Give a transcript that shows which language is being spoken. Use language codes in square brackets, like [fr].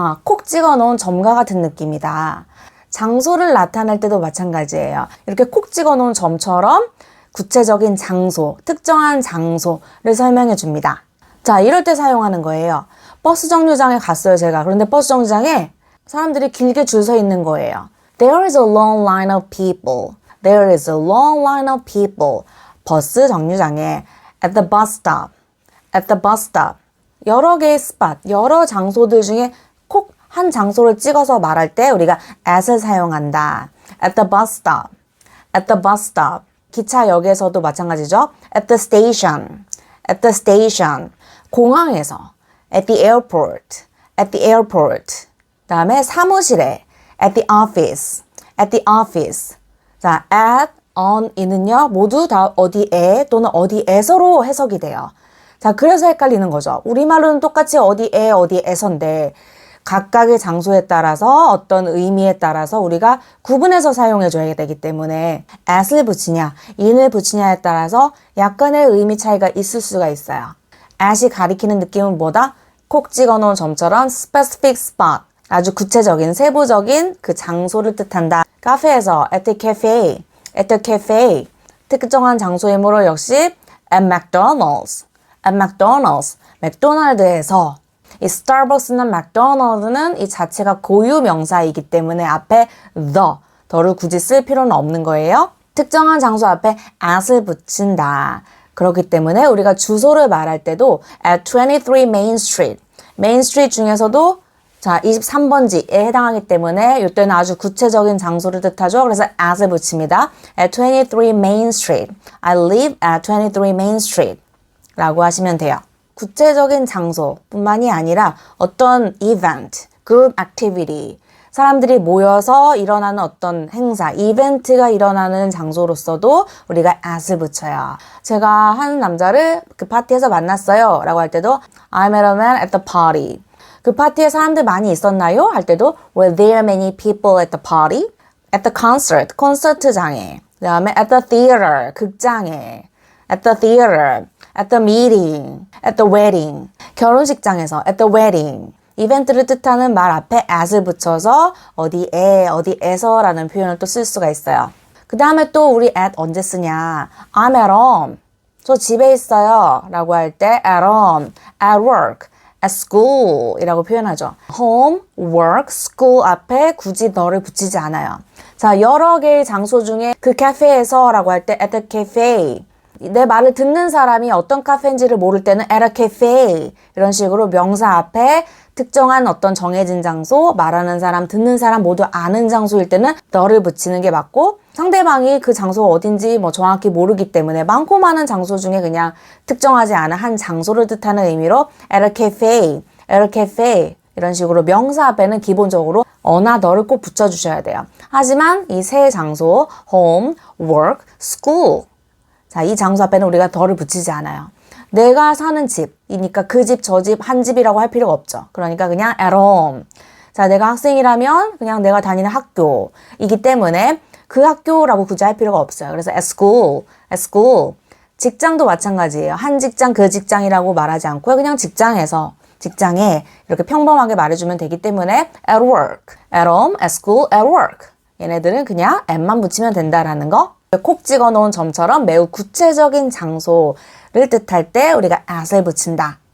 [ko] 콕 찍어 놓은 점과 같은 느낌이다. 장소를 나타낼 때도 마찬가지예요. 이렇게 콕 찍어 놓은 점처럼 구체적인 장소, 특정한 장소를 설명해 줍니다. 자, 이럴 때 사용하는 거예요. 버스 정류장에 갔어요, 제가. 그런데 버스 정류장에 사람들이 길게 줄 서 있는 거예요. [en] There is a long line of people. There is a long line of people. [ko] 버스 정류장에 [en] at the bus stop. at the bus stop. [ko] 여러 개의 스팟, 여러 장소들 중에 콕 한 장소를 찍어서 말할 때 우리가 at을 사용한다. [en] at the bus stop. at the bus stop. [ko] 기차역에서도 마찬가지죠. [en] at the station. at the station. [ko] 공항에서 [en] at the airport. at the airport. [ko] 그다음에 사무실에 [en] at the office. at the office. [ko] 자, at, on, in은요 모두 다 어디에 또는 어디에서로 해석이 돼요. 자, 그래서 헷갈리는 거죠. 우리말로는 똑같이 어디에, 어디에서인데 각각의 장소에 따라서 어떤 의미에 따라서 우리가 구분해서 사용해줘야 되기 때문에 at을 붙이냐, in을 붙이냐에 따라서 약간의 의미 차이가 있을 수가 있어요. at이 가리키는 느낌은 뭐다? 콕 찍어놓은 점처럼 [en] specific spot, [ko] 아주 구체적인, 세부적인 그 장소를 뜻한다. 카페에서 [en] at the cafe, at the cafe, [ko] 특정한 장소이므로 역시 [en] at McDonald's, at McDonald's, [ko] 맥도날드에서. 이 스타벅스나 맥도날드는 이 자체가 고유 명사이기 때문에 앞에 더를 굳이 쓸 필요는 없는 거예요. 특정한 장소 앞에 at을 붙인다. 그렇기 때문에 우리가 주소를 말할 때도 [en] at 23 Main Street, [ko] Main Street 중에서도 자 23번지에 해당하기 때문에 이때는 아주 구체적인 장소를 뜻하죠. 그래서 at을 붙입니다. [en] at 23 Main Street, I live at 23 Main Street [ko] 라고 하시면 돼요. 구체적인 장소뿐만이 아니라 어떤 event, group activity, 사람들이 모여서 일어나는 어떤 행사, 이벤트가 일어나는 장소로서도 우리가 at을 붙여요. 제가 한 남자를 그 파티에서 만났어요 라고 할 때도 [en] I met a man at the party. [ko] 그 파티에 사람들 많이 있었나요? 할 때도 [en] Were there many people at the party? At the concert, [ko] 콘서트장에. 그 다음에 [en] at the theater, [ko] 극장에. [en] At the theater, at the meeting, at the wedding. [ko] 결혼식장에서 [en] at the wedding. [ko] 이벤트를 뜻하는 말 앞에 at을 붙여서 어디에, 어디에서 라는 표현을 또 쓸 수가 있어요. 그 다음에 또 우리 at 언제 쓰냐. [en] I'm at home. [ko] 저 집에 있어요. 라고 할 때 [en] at home, at work, at school [ko] 이라고 표현하죠. home, work, school 앞에 굳이 너를 붙이지 않아요. 자, 여러 개의 장소 중에 그 카페에서 라고 할 때 [en] at the cafe. [ko] 내 말을 듣는 사람이 어떤 카페인지를 모를 때는 [en] at a cafe [ko] 이런 식으로 명사 앞에 특정한 어떤 정해진 장소, 말하는 사람, 듣는 사람 모두 아는 장소일 때는 너를 붙이는 게 맞고 상대방이 그 장소가 어딘지 뭐 정확히 모르기 때문에 많고 많은 장소 중에 그냥 특정하지 않은 한 장소를 뜻하는 의미로 at a cafe, at a cafe 이런 식으로 명사 앞에는 기본적으로 어나 너를 꼭 붙여주셔야 돼요. 하지만 이 세 장소 home, work, school 자, 이 장소 앞에는 우리가 더를 붙이지 않아요. 내가 사는 집이니까 그 집, 저 집, 한 집이라고 할 필요가 없죠. 그러니까 그냥 [en] at home. [ko] 자, 내가 학생이라면 그냥 내가 다니는 학교이기 때문에 그 학교라고 굳이 할 필요가 없어요. 그래서 [en] at school, at school. [ko] 직장도 마찬가지예요. 한 직장, 그 직장이라고 말하지 않고요. 그냥 직장에서, 직장에 이렇게 평범하게 말해주면 되기 때문에 [en] at work, at home, at school, at work. [ko] 얘네들은 그냥 at만 붙이면 된다라는 거. 콕 찍어 놓은 점처럼 매우 구체적인 장소를 뜻할 때 우리가 at을 붙인다.